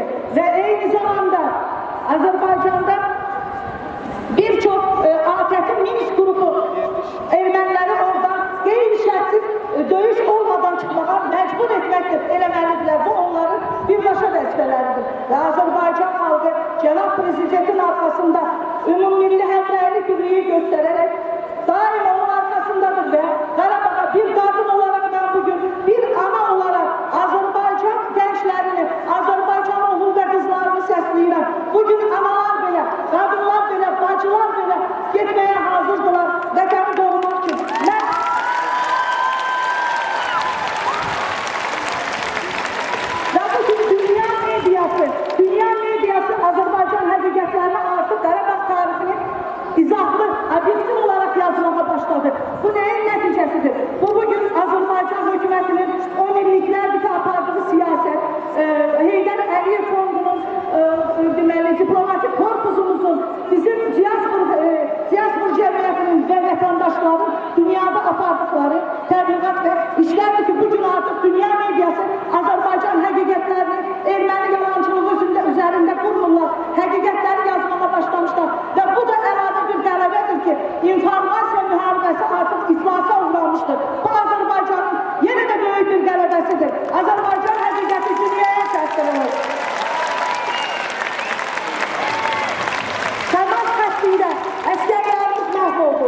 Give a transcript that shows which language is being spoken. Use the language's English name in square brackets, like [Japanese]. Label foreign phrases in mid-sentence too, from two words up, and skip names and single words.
[Azerbaijani] Və eyni zamanda Azərbaycanda bir çox ATƏK-in Minsk qrupu erməniləri oradan qeyri-şərtsiz döyüş olmadan çıxmağa məcbur etməkdir, eləməlidirlər. Bu onların birbaşa vəzifələridir. Və Azərbaycan xalqı Cənab Prezidentin arxasında ümumilli həmrəylik birliyi göstərərək daim onun arkasındadır və Qarabağa bir qadın [Turkish] olarak ben bugün [Azerbaijani] bir ana olarak [Turkish] Azərbaycan gençlerini, [Azerbaijani] Azərbaycan oğul və qızlarını səsləyirəm. Bugün analar belə, qadınlar belə, bacılar belə getməyə hazırdılar vətəni qorumaq üçün. Və bugün dünya medyası Azərbaycan həqiqətlərini artıq Qarabağ tarixini izahlı, obyektiv olarak yazmağa başladı. Bu neyin nəticəsidir? Bu bugün Azərbaycan hökumətinin 10 illiklərdir apardığı siyaset, Heydər Əliyev fondunun diplomatik korpusumuzun, bizim diaspor cəmiyyətinin ve vatandaşların dünyada apardıkları tebliğat ve işlerdir ki bugün artık dünya medyası Azerbaycan həqiqətlərini erməni yalancılığı [Turkish] üzerinde kurmurlar. [Azerbaijani] Həqiqətləri yazmaya başlamışlar. Ve bu da əlavə bir qələbədir ki, informasiya müharibəsi artıq iflasa uğramıştır. [Turkish] Bu Azerbaycanın yine de büyük bir [Azerbaijani] qələbəsidir. Azerbaycan həqiqəti dünyaya səslənir. Təmas xəttində əsgərlərimiz məhv oldu.